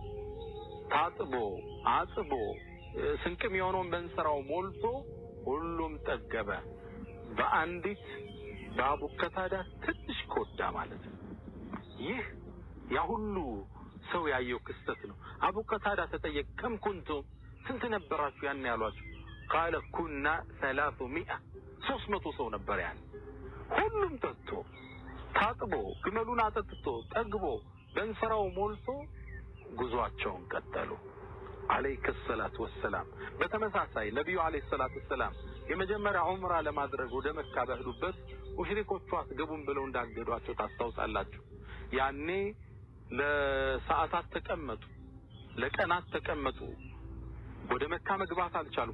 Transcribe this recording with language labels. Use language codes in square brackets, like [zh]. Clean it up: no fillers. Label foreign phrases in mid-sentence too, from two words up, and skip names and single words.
[am] ታጥቦ አጥቦ ስንቅም የሆነውን በእንስራው ሞልቶ ሁሉም ጠገበ በአንዲት በአቡ ቀታዳ ትንሽ ኮዳ ማለት ነው። ይህ ያ ሁሉ ሰው ያየው ክስተት ነው። አቡ ቀታዳ ተጠየቀ [ar] كم كنتم [am] ስንት ነበራችሁ ያን ያሏቸው? [ar] قال كنا [am] 300 ሰው ነበር ያን። ሁሉም ጠጥቶ ታጥቦ ግመሉን አጠጥቶ ጠግቦ በእንስራው ሞልቶ ጉዟቸውን ቀጠሉ [ar] عليك الصلاة والسلام [am] በተመሳሳይ ነብዩ [ar] عليه الصلاة والسلام [am] የመጀመሪያ ዑምራ ለማድረግ ወደ መካ በሄዱበት ሙሽሪኮቹ አትገቡም ብለው እንዳገዷቸው ታስታውሳላችሁ ያኔ ለሰዓታት ተቀመጡ ለቀናት ተቀመጡ ወደ መካ መግባት አልቻሉም